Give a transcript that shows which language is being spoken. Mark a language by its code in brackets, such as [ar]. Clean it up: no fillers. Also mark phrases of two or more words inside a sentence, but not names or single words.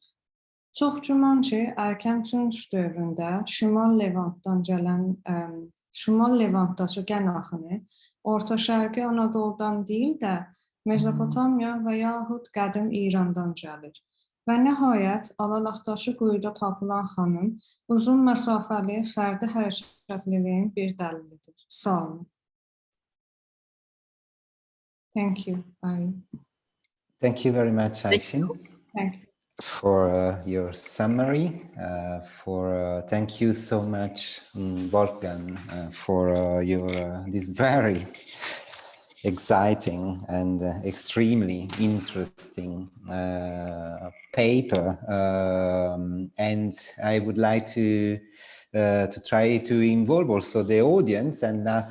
[az] Çox güman ki, erkən Tunç dövründə Şimal Levantdakı gen axını Orta Şərqi Anadoludan deyil də Mesopotamiya və yaxud qədim İrandan gəlir. Və nəhayət, Alalaqdakı quyuda tapılan xanım uzun məsafəli fərdi hərəkətliliyin bir dəlilidir. Sağ olun. [en] Thank you. Thank you very much, Aysin, for your summary. Thank you so much, Wolfgang, for this very exciting and extremely interesting paper, and I would like to try to involve also the audience and ask